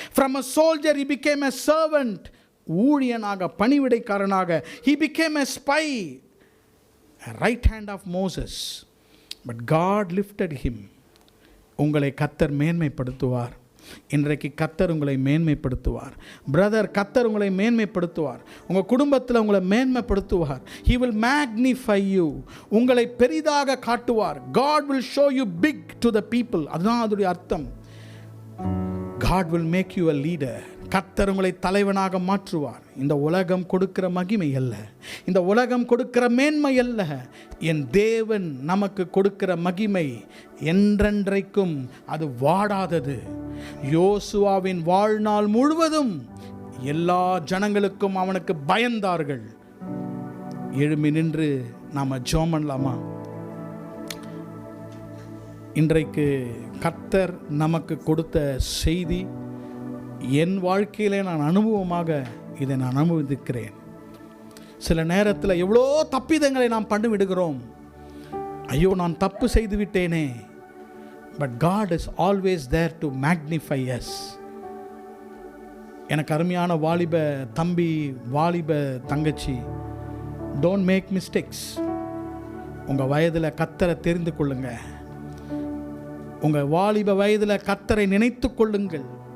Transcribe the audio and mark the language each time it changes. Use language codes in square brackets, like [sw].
[en] From a soldier he became a servant. [ta] ஊழியனாக, பணிவிடைக்காரனாக. [en] He became a spy, a right hand of Moses. But God lifted him. [ta] உங்களை கர்த்தர் மேன்மைப்படுத்துவார். இன்றைக்கு கர்த்தர் உங்களை மேன்மைப்படுத்துவார். Brother, கர்த்தர் உங்களை மேன்மைப்படுத்துவார். உங்கள் குடும்பத்தில் உங்களை மேன்மைப்படுத்துவார். [en] He will magnify you. [ta] உங்களை பெரிதாக காட்டுவார். [en] God will show you big to the people. [ta] அதுதான் அதோடைய அர்த்தம். [en] God will make you a leader. [ta] கர்த்தர் உங்களை தலைவனாக மாற்றுவார். இந்த உலகம் கொடுக்கிற மகிமை அல்ல, இந்த உலகம் கொடுக்கிற மேன்மை அல்ல, என் தேவன் நமக்கு கொடுக்கிற மகிமை என்றென்றைக்கும் அது வாடாதது. யோசுவாவின் வாழ்நாள் முழுவதும் எல்லா ஜனங்களுக்கும் அவனுக்கு பயந்தார்கள். எழும்பி நின்று நாம் ஜெபம் பண்ணலாமா? இன்றைக்கு கர்த்தர் நமக்கு கொடுத்த செய்தி, என் வாழ்க்கையிலே நான் அனுபவமாக இதை நான் அனுபவிக்கிறேன். சில நேரத்தில் எவ்வளோ தப்பிதங்களை நாம் பண்ணி விடுகிறோம். ஐயோ, நான் தப்பு செய்து விட்டேனே. [en] But God is always there to magnify us. [ta] எனக்கு அருமையான வாலிப தம்பி, வாலிப தங்கச்சி, [en] Don't make mistakes. [ta] உங்கள் வயதில் கர்த்தரை தெரிந்து கொள்ளுங்க. உங்கள் வாலிப வயதில் கர்த்தரை நினைத்து கொள்ளுங்கள்.